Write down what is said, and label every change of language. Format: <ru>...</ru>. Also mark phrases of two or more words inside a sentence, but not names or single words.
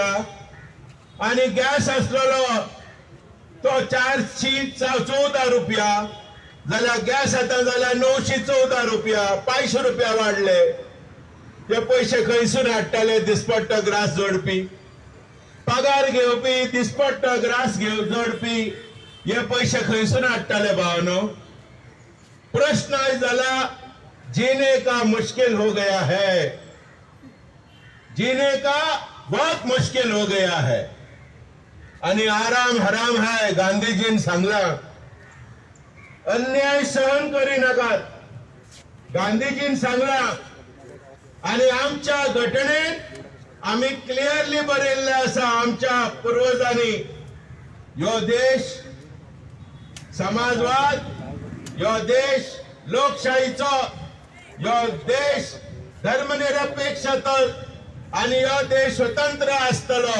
<kok>आणि गॅस आसलेलो तो 414 रुपया, जाल्यार गॅस आतां जाल्यार 914 रुपया. 500 रुपया वाडले. ते पयशे खंयसून हाडटाले दिसपट्टो ग्रास जोडपी, पगार घेवपी दिसपट्टो ग्रास जोडपी, हे पयशे खंयसून हाडटाले भावनो. प्रश्न आयज जाला,</kok> <hi>जीने का मुश्किल हो गया है, जीने का बहुत मुश्किल हो गया है. आणि आराम हराम है.</hi> <kok>गांधीजीन सांगला, अन्याय सहन करी नाकात, गांधीजीन सांगला. आणि आमच्या घटनेत आम्ही क्लिअरली बरयल्ले आसा, आमच्या पूर्वजांनी, यो देश समाजवाद, यो देश लोकशाहीचो, यो देश धर्मनिरपेक्षता आणि यो देश स्वतंत्र आसतलो.</kok>